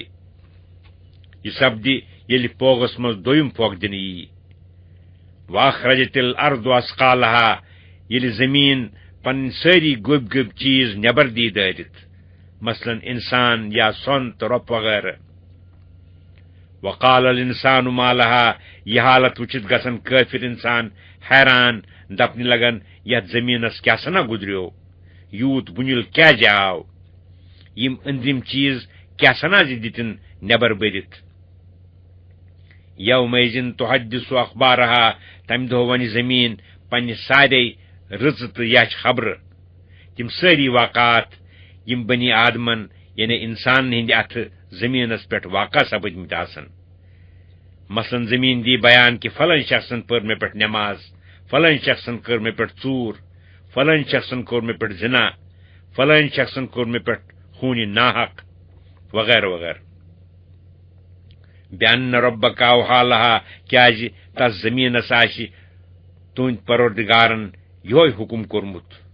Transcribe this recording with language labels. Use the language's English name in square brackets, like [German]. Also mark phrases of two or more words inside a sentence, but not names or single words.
[Kashmiri] یہ سپدِ ییٚلہِ پوگس منٛز دوٚیِم پھۄکھ دِنہٕ یی. [Arabic] واخرجت الارض اثقالها. [Kashmiri] ییٚلہِ زمین پنٕنۍ سٲری گوٚبۍ گوٚبۍ چیٖز نٮ۪بر دی دٲرِتھ، مثلاً انسان یا سۄن تہٕ رۄپہٕ وغیرہ. [Arabic] وقال الانسان ما لها. [Kashmiri] یہ حالت وچھِتھ گژھن کٲفِر انسان حیران، دپنہِ لگن یتھ زمینس کیٛاہ سنا گُزریو، یوٗت بُنیُل کیٛازِ آو، یم أنٛدرِم چیٖز کیٛاہ سنا زِ دِتِن نٮ۪بر بٔرِتھ. [Arabic] یومئذ تحدث اخبارها. [Kashmiri] تمہِ دۄہ ونہِ زمین پننہِ سارے رٕژٕ تہٕ یچھ خبرٕ، تِم سٲری واقعات یم بنی آدمن یعنی انسان ہٕنٛدِ اتھٕ زمینس پٮ۪ٹھ واقع سپٕدمٕتۍ آسن. مثلاً زمین دی بیان کہ فلن شخصن پٔر مےٚ پٮ۪ٹھ نٮ۪ماز، فلن شخصن کٔر مےٚ پٮ۪ٹھ ژوٗر، فلن شخصن کوٚر مےٚ پٮ۪ٹھ زنا، فلن شخصن کوٚر مےٚ پٮ۪ٹھ خوٗنہِ ناحق وغیرہ وغیرہ. [Arabic] بأن ربک اوحیٰ لہا. [Kashmiri] کیٛازِ تس زمینس آسہِ تُہنٛدِ پروردگارن یہوے حکم کوٚرمُت.